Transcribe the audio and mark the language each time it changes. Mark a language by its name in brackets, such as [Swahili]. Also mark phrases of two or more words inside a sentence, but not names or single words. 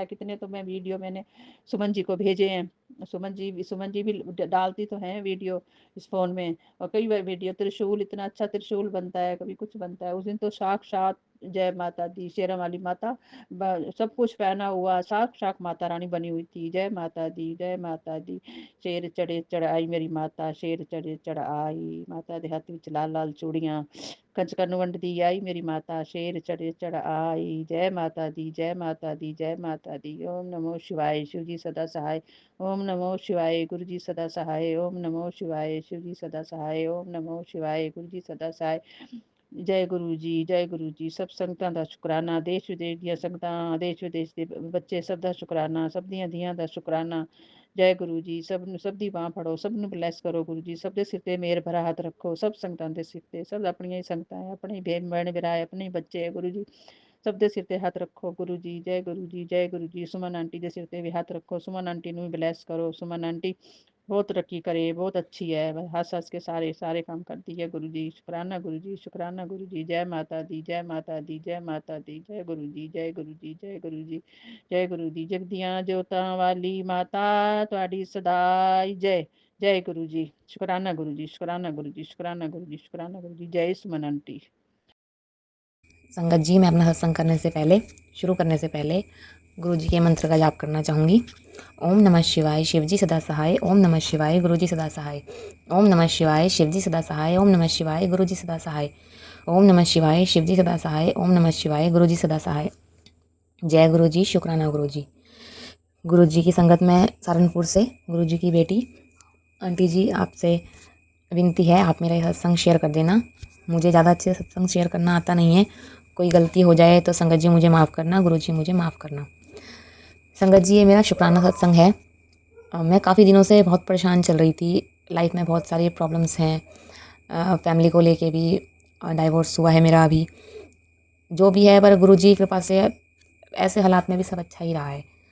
[Hindi] कितने तो मैं वीडियो मैंने सुमन जी को भेजे हैं। सुमन जी भी डालती तो हैं वीडियो इस फ़ोन में। और कई बार वीडियो त्रिशूल, इतना अच्छा त्रिशूल बनता है, कभी कुछ बनता है। उस दिन तो साक्षात जय माता दी, शेरा वाली माता सब कुछ पहना हुआ साक्षात माता रानी बनी हुई थी। जय माता दी, जय माता दी। [Punjabi] ਸ਼ੇਰ ਚੜ੍ਹੇ ਚੜ੍ਹ ਆਈ ਮੇਰੀ ਮਾਤਾ, ਸ਼ੇਰ ਚੜ੍ਹੇ ਚੜ੍ਹ ਆਈ ਮਾਤਾ ਦੇ ਹੱਥ ਵਿਚ ਲਾਲ ਲਾਲ ਚੂੜੀਆਂ, ਕੰਜਕਾਂ ਨੂੰ ਵੰਡਦੀ ਆਈ ਮੇਰੀ ਮਾਤਾ, ਸ਼ੇਰ ਚੜ੍ਹੇ ਚੜ੍ਹ ਆਈ। [Hindi] जय माता दी, जय माता दी, जय माता दी। ओम नमो शिवाय, शिव जी सदा सहाय। ओम नमो शिवाय, गुरु जी सदा सहाय। ओम नमो शिवाय, शिव जी सदा सहाय। ओम नमो शिवाय, गुरु जी सदा सहाय। जय गुरु जी, जय गुरु जी। [Punjabi] ਸਭ ਸੰਗਤਾਂ ਦਾ ਸ਼ੁਕਰਾਨਾ, ਦੇਸ਼ ਵਿਦੇਸ਼ ਦੀਆਂ ਸੰਗਤਾਂ, ਦੇਸ਼ ਵਿਦੇਸ਼ ਦੇ ਬੱਚੇ ਸਭ ਦਾ ਸ਼ੁਕਰਾਨਾ, ਸਭ ਦੀਆਂ ਧੀਆਂ ਦਾ ਸ਼ੁਕਰਾਨਾ। ਜੈ ਗੁਰੂ ਜੀ। ਸਭ ਨੂੰ, ਸਭ ਦੀ ਬਾਂਹ ਫੜੋ, ਸਭ ਨੂੰ ਬਲੈਸ ਕਰੋ ਗੁਰੂ ਜੀ। ਸਭ ਦੇ ਸਿਰ ਤੇ ਮਿਹਰ ਭਰਾ ਹੱਥ ਰੱਖੋ, ਸਭ ਸੰਗਤਾਂ ਦੇ ਸਿਰ ਤੇ। ਸਭ ਆਪਣੀਆਂ ਹੀ ਸੰਗਤਾਂ ਹੈ, ਆਪਣੇ ਹੀ ਭੈਣ ਭਰਾ ਹੈ, ਆਪਣੇ ਹੀ ਬੱਚੇ ਹੈ ਗੁਰੂ ਜੀ। ਸਭ ਦੇ ਸਿਰ ਤੇ ਹੱਥ ਰੱਖੋ ਗੁਰੂ ਜੀ, ਜੈ ਗੁਰੂ ਜੀ, ਜੈ ਗੁਰੂ ਜੀ। ਸੁਮਨ ਆਂਟੀ ਦੇ ਸਿਰ ਤੇ ਭੀ ਹੱਥ ਰੱਖੋ, ਸੁਮਨ ਆਂਟੀ ਨੂੰ ਭੀ ਬਲੈਸ ਕਰੋ। [Hindi] सुमन आंटी बहुत तरक्की करे, बहुत अच्छी है, हंस हंस के सारे सारे काम करती है गुरु जी। शुक्राना गुरु जी, शुक्राना गुरु जी। जय माता दी, जय माता दी, जय माता दी, जय गुरु जी, जय गुरु जी, जय गुरु जी, जय गुरु जी। [Punjabi] ਜਗਦੀਆਂ ਜੋਤਾਂ ਵਾਲੀ ਮਾਤਾ ਤੁਹਾਡੀ ਸਦਾਈ ਜੈ, ਜੈ ਗੁਰੂ ਜੀ। [Hindi] शुक्राना गुरु जी, शुक्राना गुरु जी, शुक्राना गुरु जी, शुक्राना गुरु जी। जय सुमन आंटी। संगत जी, मैं अपना सत्संग करने से पहले, शुरू करने से पहले गुरु जी के मंत्र का जाप करना चाहूँगी। ओम नमः शिवाय, शिव जी सदा सहाय। ओम नमः शिवाय, गुरु जी सदा सहाय। ओम नमः शिवाय, शिव जी सदा सहाय। ओम नमः शिवाय, गुरु जी सदा सहाय। ओम नमः शिवाय, शिव जी सदा सहाय। ओम नमः शिवाय, गुरु जी सदा सहाय। जय गुरु जी, शुक्राना गुरु जी। गुरु जी की संगत में सहारनपुर से गुरु जी की बेटी आंटी जी, आपसे विनती है आप मेरा यह सत्संग शेयर कर देना। मुझे ज़्यादा अच्छे से सत्संग शेयर करना आता नहीं है, कोई गलती हो जाए तो संगत जी मुझे माफ़ करना, गुरु जी मुझे माफ़ करना। संगत जी, ये मेरा शुक्राना सत्संग है। मैं काफ़ी दिनों से बहुत परेशान चल रही थी, लाइफ में बहुत सारी प्रॉब्लम्स हैं, फैमिली को लेके भी, डाइवोर्स हुआ है मेरा अभी, जो भी है, पर गुरु जी की कृपा से ऐसे हालात में भी सब अच्छा ही रहा है।